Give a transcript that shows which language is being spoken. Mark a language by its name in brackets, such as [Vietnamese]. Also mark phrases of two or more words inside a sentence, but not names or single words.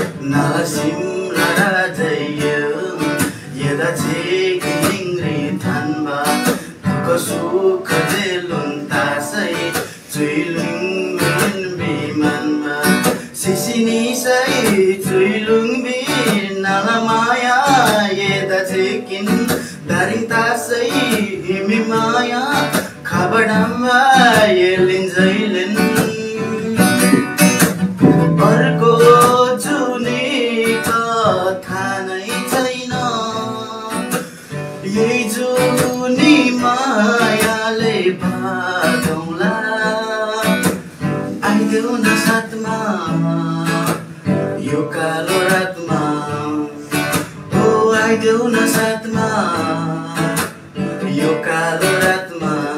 [Eastern Tamang] नाला सिमरा राजय, यदा छेक निङ्ग्री थान्बा, दुःख सुख जेलुन तासै, चुइलुङ मिलन बिमानमा। सिसिनी सै चुइलुङ बि नाला माया, यदा छेकिन दारिङ तासै, हिमी माया, खाबडाम्बा, येलिन जैलिन। [Nepali] अर्को जुनी कथा नै छैन, यही जुनी मायाले बाँधौँला। आइदेऊ न साथमा, यो कालो रातमा, ओ आइदेऊ न साथमा, यो कालो रातमा।